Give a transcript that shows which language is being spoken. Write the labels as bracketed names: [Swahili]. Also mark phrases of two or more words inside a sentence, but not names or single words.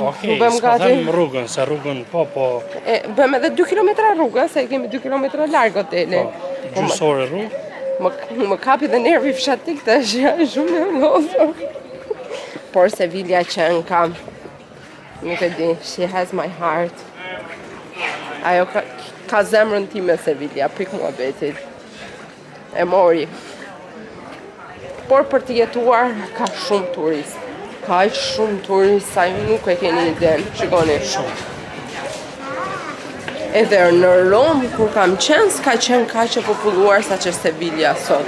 [Albanian] Okej, s'ka them rrugën, se rrugën po. Bëm edhe 2 kilometra rrugë, se kemi 2 kilometra larg hoteli. Gjysore rrugë. Më kapi dhe nervi fshatik tash, shumë e lodhur. Por Sevilla që ka, nuk e di, [English] she has my heart. [Albanian] Ajo ka zemrën time Sevilla, pik muhabetit. E mori. Por për të jetuar ka shumë turist. Ka shumë turist sa ju nuk e keni iden. Shikoni. Edhe në Romë kur kam qenë, s'ka qenë kaq e populluar sa që Sevilla sot.